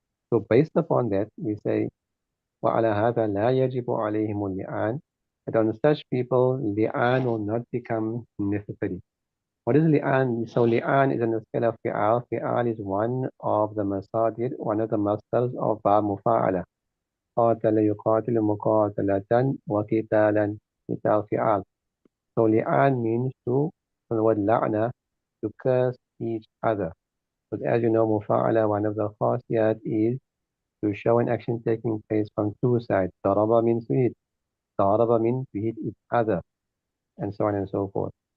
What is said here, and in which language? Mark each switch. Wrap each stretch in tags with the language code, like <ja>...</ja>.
<en>So based upon that, we say,</en> <ar>وَعَلَى هَذَا لَا يَجِبُ عَلَيْهِمُ اللِّعَانِ,</ar> <en>that on such people, li'an will not become necessary. What is li'an? So li'an is on the scale of fi'al. Fi'al is one of the masadir, one of the masters of mufa'ala.</en> <ar>قاتل يقاتل مقاتلة وقتالا, مثال فعال.</ar> <en>So li'an means from the word la'na, to curse each other. But as you know, mufa'ala, one of the khasiyat is to show an action taking place from two sides. Daraba means to hit. Daraba means to hit each other, and so on and so forth.</en>